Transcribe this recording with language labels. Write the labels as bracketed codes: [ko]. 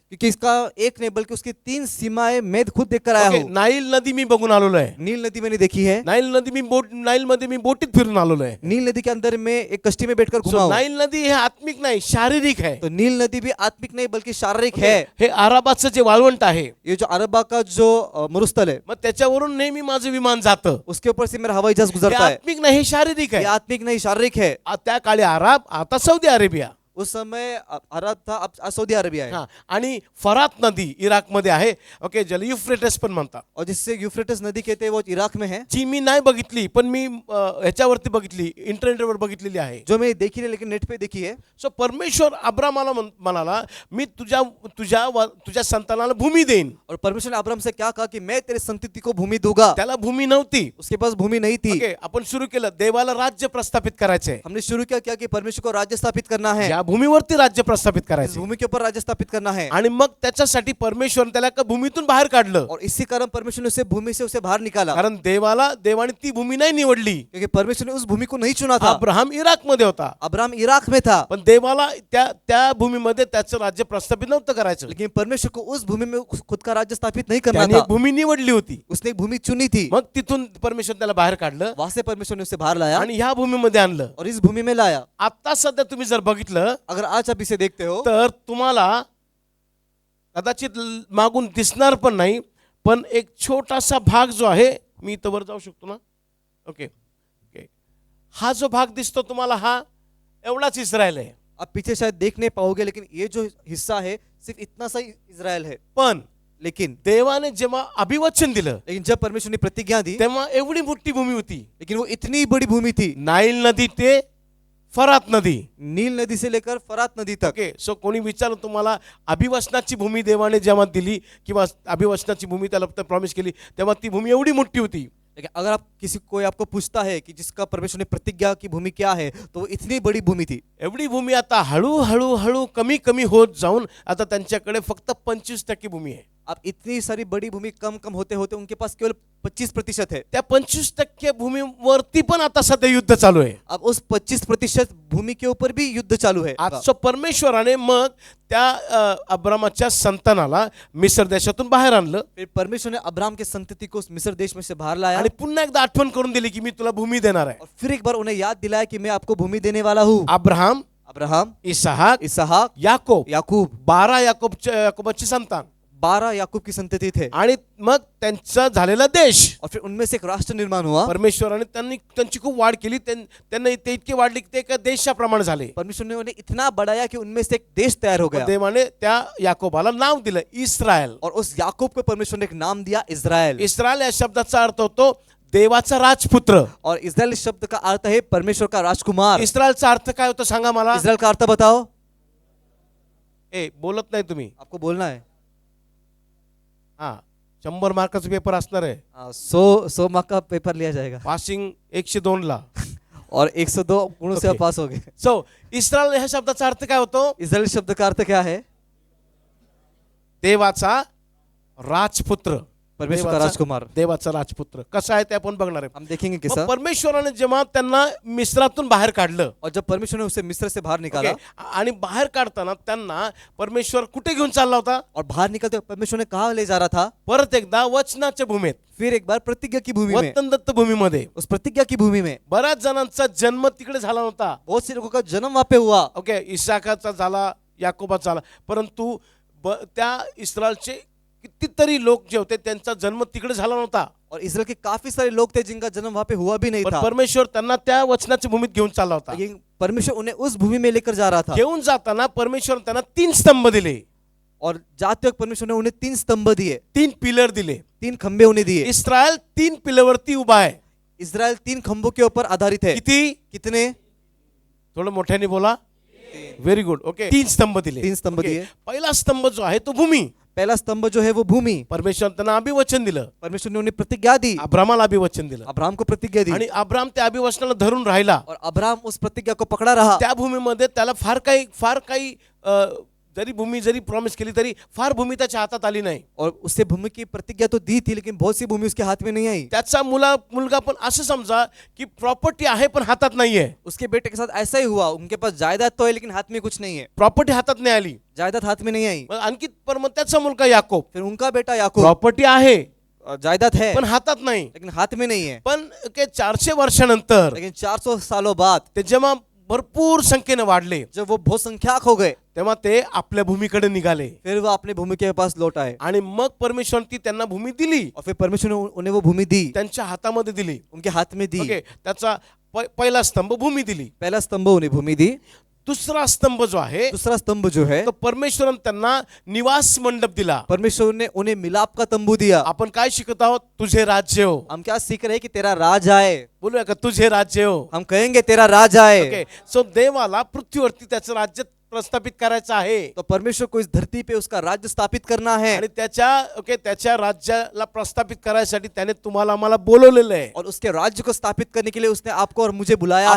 [hi] क्योंकि इसका एक नहीं बल्कि उसकी 3 सीमाएं मैं खुद देख कर आया [en] Okay, हूँ। [mr] नाईल नदी मी बघून आलेलो आहे. [hi] नील नदी मैंने देखी है। [mr] नाईल मध्ये मी बोटीत फिरून आलेलो आहे. [hi] नील नदी के अंदर में एक कश्ती में बैठकर घुमा [en] So, हूँ। [mr] नाईल नदी हे आत्मिक नाही, शारीरिक आहे. [hi] तो नील नदी भी आत्मिक नहीं बल्कि शारीरिक है। [mr] हे अराबाचं जे वाळवंट आहे, [hi] ये जो अरबा का जो मरुस्थल है, [mr] मग त्याच्यावरून नेहमी माझं विमान जातं. [hi] उसके ऊपर से मेरा हवाई जहाज [mr] हे [hi] गुजरता है। [mr] आत्मिक नाही, हे शारीरिक [hi] ये [mr] आहे. [hi] आत्मिक नहीं शारीरिक है। [mr] त्या काळी अरब, आता सौदी अरेबिया. [hi] उस समय अरब था, अब सऊदी अरेबिया है। [mr] हा, आणि फरात नदी इराकमध्ये आहे. ओके, ज्याला युफ्रेटस पण म्हणतात. [hi] और जिससे यूफ्रेटिस नदी कहते हैं वो इराक में है। [mr] जी मी नाही बघितली, पण मी ह्याच्यावरती बघितली, इंटरनेटवर बघितलेली आहे. [hi] जो मैं देखी नहीं लेकिन नेट पे देखी है। [mr] सो परमेश्वर अब्रामाला म्हणाला, मी तुझ्या संतानाला भूमी देईन. [hi] और परमेश्वर ने अब्राहम से क्या कहा कि मैं तेरे संतति को भूमि दूंगा। [mr] त्याला भूमी नव्हती. [hi] उसके पास भूमि नहीं थी। [mr] ओके, आपण सुरू केलं, देवाला राज्य प्रस्थापित करायचंय. [hi] हमने शुरू क्या कि परमेश्वर को राज्य स्थापित करना है। [mr] या भूमीवरती राज्य प्रस्थापित [hi] इस [mr] करायचं. [hi] भूमि के ऊपर राज्य स्थापित करना है। [mr] आणि मग त्याच्यासाठी परमेश्वर त्याला एका भूमीतून बाहेर काढलं. [hi] और इसी कारण परमेश्वर ने उसे भूमि से उसे बाहर निकाला। [mr] कारण देवाने ती भूमी नाही निवडली. [hi] क्योंकि परमेश्वर ने उस भूमि को नहीं चुना था। [mr] अब्राहम इराक मध्ये होता, [hi] अब्राहम इराक में था, [mr] पण देवाला त्या भूमीमध्ये त्याचं राज्य प्रस्थापित नव्हतं करायचं. [hi] लेकिन परमेश्वर को उस भूमि में खुद का राज्य स्थापित नहीं करना [mr] त्याने [hi] था। [mr] एक भूमी निवडली होती. [hi] उसने एक भूमि चुनी थी। [mr] मग तिथून परमेश्वर त्याला बाहेर काढलं [hi] वहां से परमेश्वर ने उसे बाहर लाया [mr] आणि ह्या भूमीमध्ये आणलं. [hi] और इस भूमि में लाया। [mr] आता सध्या तुम्ही जर बघितलं [hi] अगर आज आप इसे देखते हो [mr] तर तुम्हाला कदाचित मागून दिसणार पण नाही, पण एक छोटासा भाग जो आहे, मी इथं वर जाऊ शकतो ना? ओके ओके, हा जो भाग दिसतो तुम्हाला, हा एवढाच इस्रायल आहे. [hi] आप पीछे शायद देख नहीं पाओगे, लेकिन ये जो हिस्सा है सिर्फ इतना सा ही इजराइल है। [mr] पण [hi] लेकिन [mr] देवाने जेव्हा अभिवचन दिलं, [hi] जब परमेश्वर ने प्रतिज्ञा दी, [mr] तेव्हा एवढी मोठी भूमी होती. [hi] लेकिन वो इतनी बड़ी भूमि थी, [mr] नाईल नदी ते फरात नदी. [hi] नील नदी से लेकर फरात नदी तक। [mr] ओके, सो कोणी विचारलं तुम्हाला, अभिवचनाची भूमी देवाने जेव्हा दिली किंवा अभिवचनाची भूमी त्याला प्रॉमिस केली, तेव्हा ती भूमी एवढी मोठी होती. [hi] लेकिन अगर आप कोई आपको पूछता है कि जिसका परमेश्वर ने प्रतिज्ञा की भूमि क्या है, तो वो इतनी बड़ी भूमि थी। [mr] एवढी भूमी आता हळूहळू कमी होत जाऊन आता त्यांच्याकडे फक्त 25% भूमी आहे. [hi] अब इतनी सारी बड़ी भूमि कम होते होते उनके पास केवल 25% है। [mr] त्या 25% भूमीवरती पण आता सध्या युद्ध चालू आहे. [hi] अब उस 25% भूमि के ऊपर भी युद्ध चालू है। [mr] आजचं परमेश्वराने मग त्या अब्रामाच्या संतानाला मिस्र देशातून बाहेर आणलं [hi] फिर परमेश्वर ने अब्राहम के संतति को मिस्र देश में से बाहर लाया [mr] आणि पुन्हा एकदा आठवण करून दिली की मी तुला भूमी देणार आहे. [hi] और फिर एक बार उन्हें याद दिलाया कि मैं आपको भूमि देने वाला हूँ। [mr] अब्राहम, इसहाक, याकोब, [hi] याकूब [mr] 12 याकोबाची संतान [hi] 12 याकूब की संतति थे। [mr] आणि मग त्यांचा झालेला देश, [hi] और फिर उनमें से एक राष्ट्र निर्माण हुआ। [mr] परमेश्वराने त्यांची खूप वाढ केली. त्यांना ते इतके वाढले की ते एका देशाप्रमाणे झाले. [hi] परमेश्वर ने उन्हें इतना बढ़ाया कि उनमें से एक देश तैयार हो गया। [mr] देवाने त्या याकोबाला नाव दिलं इस्रायल. [hi] और उस याकूब को परमेश्वर ने एक नाम दिया इस्राएल। [mr] इस्रायल या शब्दाचा अर्थ होतो देवाचा राजपुत्र. [hi] और इस्राएल शब्द का अर्थ है परमेश्वर का राजकुमार। [mr] इस्रायलचा अर्थ काय होतो सांगा मला? [hi] इस्राएल का अर्थ बताओ। [mr] बोलत नाही तुम्ही? [hi] आपको बोलना है। [mr] हा, 100 मार्काचा पेपर असणार आहे. [hi] 100 मार्क का पेपर लिया जाएगा [mr] पासिंग 102 ला [hi] और 102 गुणों से आप पास हो गए। [mr] सो इस्रायल ह्या शब्दाचा अर्थ काय होतो? [hi] इस्राएल शब्द का अर्थ क्या है? [mr] देवाचा राजपुत्र, [hi] परमेश्वर का राजकुमार, [mr] देवाचा राजपुत्र कसा आहे ते आपण बघणार आहे. [hi] हम देखेंगे [mr] मग [hi] कैसा। [mr] परमेश्वराने जेव्हा त्यांना मिस्रातून बाहेर काढलं, [hi] और जब परमेश्वर ने उसे मिस्र से बाहर निकाला, [mr] ओके, आणि बाहेर काढताना त्यांना परमेश्वर कुठे घेऊन चालला होता? [hi] और बाहर निकलते हुए परमेश्वर ने कहाँ ले जा रहा था? [mr] परत एकदा वचनाच्या भूमीत, [hi] फिर एक बार प्रतिज्ञा की भूमि में। [mr] वतनदत्त भूमीमध्ये. [hi] उस प्रतिज्ञा की भूमि में [mr] बऱ्याच जणांचा जन्म तिकडे झाला नव्हता. [hi] बहुत से लोगों का जन्म वहां पे हुआ। [mr] ओके, इसाकाचा झाला, याकोबाचा झाला, परंतु त्या इस्रायलचे कितीतरी लोक जे होते त्यांचा जन्म तिकडे झाला नव्हता. [hi] और इस्राएल के काफी सारे लोग थे जिनका जन्म वहां पे हुआ भी नहीं था। [mr] परमेश्वर त्यांना त्या वचनाच्या भूमीत घेऊन चालला होता. [hi] लेकिन परमेश्वर उन्हें उस भूमि में लेकर जा रहा था। [mr] घेऊन जाताना परमेश्वर त्यांना 3 स्तंभ दिले. [hi] और जाते वक्त परमेश्वर ने उन्हें 3 स्तंभ दिए, [mr] 3 पिलर दिले. [hi] 3 खंबे उन्हें दिए। [mr] इस्रायल 3 पिलरवरती उभा आहे. [hi] इस्राएल 3 खंभों के ऊपर आधारित है। [mr] किती? [hi] कितने? [mr] थोडं मोठ्याने बोला. [en] Very good. [mr] ओके, 3 स्तंभ दिले. [hi] 3 स्तंभ दिए। [mr] पहिला स्तंभ जो आहे तो भूमी. [hi] पहला स्तंभ जो है वो भूमि। [mr] परमेश्वर त्यांना अभिवचन दिलं. [hi] परमेश्वर ने उन्हें प्रतिज्ञा दी। [mr] अब्रामाला अभिवचन दिलं [hi] अब्राहम को प्रतिज्ञा दी। [mr] आणि अब्राम त्या अभिवचनाला धरून राहिला. [hi] और अब्राहम उस प्रतिज्ञा को पकड़ा रहा। [mr] त्या भूमीमध्ये त्याला फार काही जरी भूमी जरी प्रॉमिस केली तरी फार भूमी त्याच्या हातात आली नाही. [hi] और उससे भूमि की प्रतिज्ञा तो दी थी, लेकिन बहुत सी भूमि उसके हाथ में नहीं आई. [mr] त्याचा मुलगा पण असं समजा की प्रॉपर्टी आहे पण हातात नाहीये. [hi] उसके बेटे के साथ ऐसा ही हुआ, उनके पास जायदाद तो है लेकिन हाथ में कुछ नहीं है. [mr] प्रॉपर्टी हातात नाही आली. [hi] जायदाद हाथ में नहीं आई. [mr] मग आणखी पण मग त्याचा मुलगा याकोब, [hi] फिर उनका बेटा याकूब, [mr] प्रॉपर्टी आहे [hi] जायदाद है [mr] पण हातात नाही. [hi] लेकिन हाथ में नहीं है. [mr] पण 400 वर्षानंतर [hi] लेकिन 400 सालों बाद [mr] ते जेव्हा भरपूर संख्येने वाढले [hi] जब वो बहुसंख्यक हो गए, [mr] तेव्हा ते आपल्या भूमीकडे निघाले [hi] फिर वो अपने भूमि के पास लौट आए. [mr] आणि मग परमेश्वराने ती त्यांना भूमी दिली, [hi] और फिर परमेश्वर ने उन्हें वो भूमि दी, [mr] त्यांच्या हातामध्ये दिली. [hi] उनके हाथ में दी. [mr] ओके, त्याचा पहिला स्तंभ भूमी दिली. [hi] पहला स्तंभ उन्हें भूमि दी. [mr] दुसरा स्तंभ जो आहे [hi] दूसरा स्तंभ जो है, [mr] तो परमेश्वराने त्यांना निवास मंडप दिला. [hi] परमेश्वर ने उन्हें मिलाप का तंबू दिया. [mr] आपण काय शिकत आहोत? तुझे राज्य हो. [hi] हम क्या सीख रहे हैं कि तेरा राज आए. [mr] बोलूया का तुझे राज्य हो? [hi] हम कहेंगे तेरा राज आए. [mr] ओके, सो देवाला पृथ्वीवरती त्याचं राज्य प्रस्थापित करायचं आहे [hi] तो परमेश्वर को इस धरती पे उसका राज्य स्थापित करना है. [mr] आणि त्याच्या राज्याला प्रस्थापित करायसाठी त्याने तुम्हाला आम्हाला बोलवलेलं आहे. [hi] और उसके राज्य को स्थापित करने के लिए उसने आपको और मुझे बुलाया